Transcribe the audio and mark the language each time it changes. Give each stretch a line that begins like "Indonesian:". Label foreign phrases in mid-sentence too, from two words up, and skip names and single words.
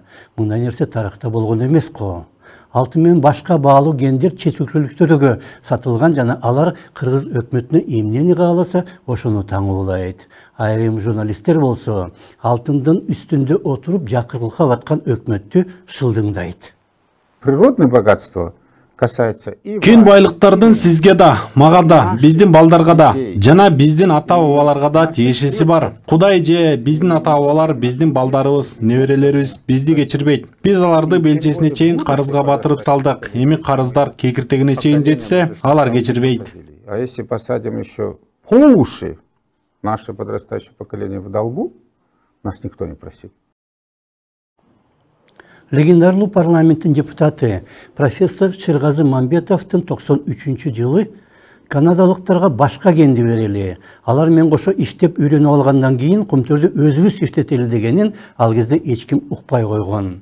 Kyrgyz: Мындай нерсе тарыхта болгон эмес го. Алтын менен башка баалуу кендер чет өлкөлүктөргө сатылган жана алар Кыргыз өкмөтүнө эмнени кааласа ошону таңуулайт. Айрым журналисттер болсо алтындын үстүндө отуруп жакырылыкка баткан өкмөттү шылдыңдайт.
Russian: Природное богатство касается и
Kyrgyz: кен байлыктардын сизге да, мага да, биздин балдарга да, жана биздин ата-бабаларга да тиешеси бар. Кудай же биздин ата-бабалар, биздин балдарыбыз, неберелерибиз бизди кечирбейт. Биз аларды белчесине чейин карызга батырып салдык. Эми карыздар кекиртегине чейин жетсе, алар кечирбейт.
Russian: А если посадим еще по уши наше подрастающее поколение в долгу, нас никто не просил.
Kyrgyz: Легендарлуу парламенттин депутаты профессор Шыргазы Мамбетовдун 93-жылы канадалыктарга башка кенди берели. Алар менен кошо иштеп үйрөнүп алгандан кийин Кумтөрдү өзүбүз иштетели дегенин ал кезде эч ким укпай койгон.